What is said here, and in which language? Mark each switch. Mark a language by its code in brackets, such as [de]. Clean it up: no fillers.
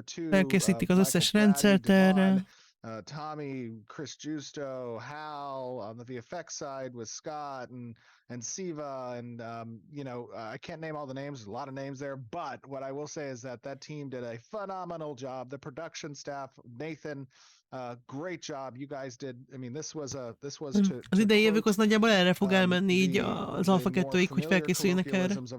[hu] Felkészítik az összes rendszert erre. [en] Tommy, Chris Justo, Hal on the VFX side with Scott and Siva and I can't name all the names. There's a lot of names there, but what I will say is that team did a phenomenal job. The production staff, Nathan, great job. You guys did. I mean, this was to [hu] az idei évük az nagyjából erre fog elmenni így az Alpha 2-ig, hogy felkészüljenek erre.